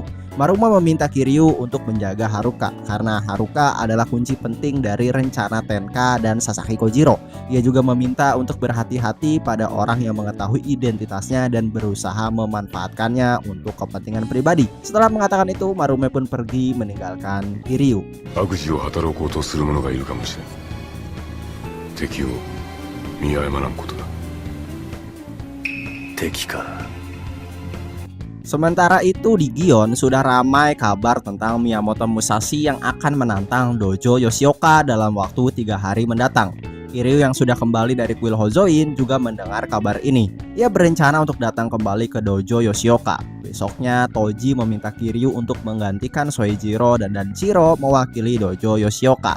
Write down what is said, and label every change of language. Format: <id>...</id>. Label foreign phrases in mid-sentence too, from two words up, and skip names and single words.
<id>Marume meminta Kiryu untuk menjaga Haruka karena Haruka adalah kunci penting dari rencana Tenka dan Sasaki Kojiro. Ia juga meminta untuk berhati-hati pada orang yang mengetahui identitasnya dan berusaha memanfaatkannya untuk kepentingan pribadi. Setelah mengatakan itu, Marume pun pergi meninggalkan Kiryu.</id> <ja>悪事を働こうとする者がいるかもしれん。敵を見誤らんことだ。敵か。</ja> <id>Sementara itu di Gion sudah ramai kabar tentang Miyamoto Musashi yang akan menantang Dojo Yoshioka dalam waktu 3 hari mendatang. Kiryu yang sudah kembali dari kuil Hozoin juga mendengar kabar ini. Ia berencana untuk datang kembali ke Dojo Yoshioka. Besoknya Toji meminta Kiryu untuk menggantikan Soichiro dan Danjiro mewakili Dojo Yoshioka.</id>